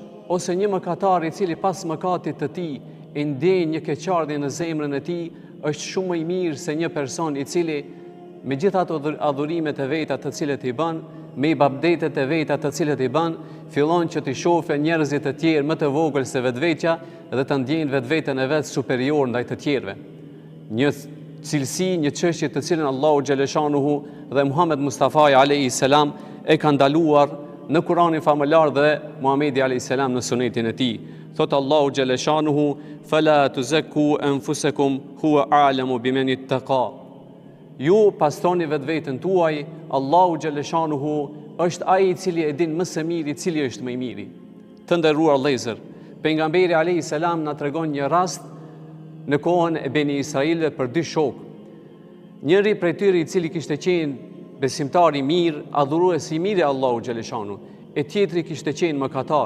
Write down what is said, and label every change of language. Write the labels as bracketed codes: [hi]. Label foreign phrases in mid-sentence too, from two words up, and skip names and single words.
[sq] Ose një mëkatar I cili pas mëkatit të tij I ndjen një keqardhje në zemrën e tij, është shumë më I mirë se një person I cili me gjitha ato adhurimet e veta të cilët I bën, me ibadetet e veta të cilët I bën, fillon që t'i shohë njerëzit e tjerë më të vogël se vetvetja dhe të ndjejnë vetveten e vet superior ndaj të tjerëve. Një cilësi, një çështje të cilën Allahu [ar] جل شأنه [sq] dhe Muhammed Mustafa [ar] عليه السلام [sq] e ka ndaluar në Kur'anin famëlar dhe Muhamedi [ar] عليه السلام [sq] në sunetin e tij. [ar] Thot الله جل شأنه: "فلا تزكوا أنفسكم هو أعلم بمن اتقى." [sq] Ju pastroni vetveten tuaj, Allahu [ar] جل شأنه [sq] është ai I cili e din më së miri cili është më I miri. Të nderuar vëllezër, pejgamberi [ar] عليه السلام [sq] na tregon një rast në kohën e Beni Israilëve për dy shokë. Njëri prej tyre I cili kishte qenë besimtar I mirë, adhurues I mirë Allahu [ar] جل شأنه, [sq] e tjetri kishte qenë mëkatar.